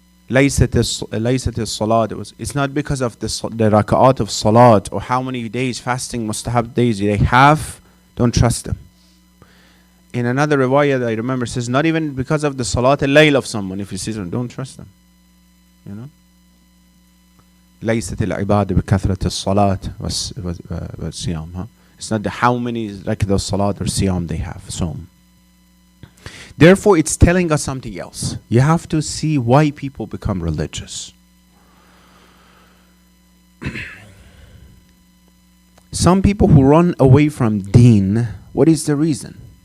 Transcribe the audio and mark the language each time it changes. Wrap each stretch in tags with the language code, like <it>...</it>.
<ar>ليست الصلاة.</ar> <en>It's not because of the raka'at of salat or how many days fasting, mustahab days they have. Don't trust them. In another riwayah that I remember says, not even because of the salat al-layl of someone. If you see them, don't trust them.</en> <ar>ليست العبادة بكثرة الصلاة والصيام.</ar> <en>It's not the how many like the salat or siyam they have. So therefore, it's telling us something else. You have to see why people become religious. Some people who run away from deen, what is the reason?</en>